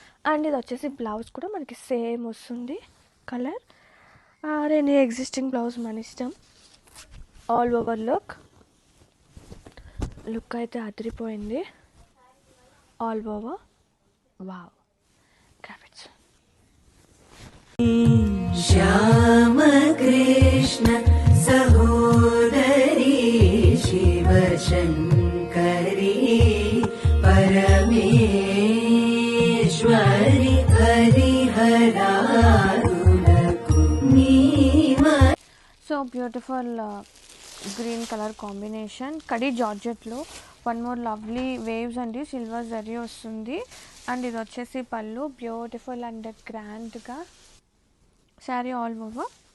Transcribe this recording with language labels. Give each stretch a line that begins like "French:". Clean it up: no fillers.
Telugu: And ఇది వచ్చేసి blouse కూడా మనకి సేమ్ వస్తుంది colour, or any existing blouse మన ఇష్టం. ఆల్ ఓవర్ లుక్, లుక్ అయితే అదిరిపోయింది, all over wow graphics.
Sanskrit: श्याम कृष्ण सहोदरी शिव शङ्करी परमेश्वरि हरिहरारुणकु नीमा.
Telugu: So beautiful green colour combination, khadi జార్జెట్లో. One more lovely waves అండి, సిల్వర్ జరీ వస్తుంది. అండ్ ఇది వచ్చేసి పళ్ళు, బ్యూటిఫుల్ అండ్ గ్రాండ్గా. Sari all over.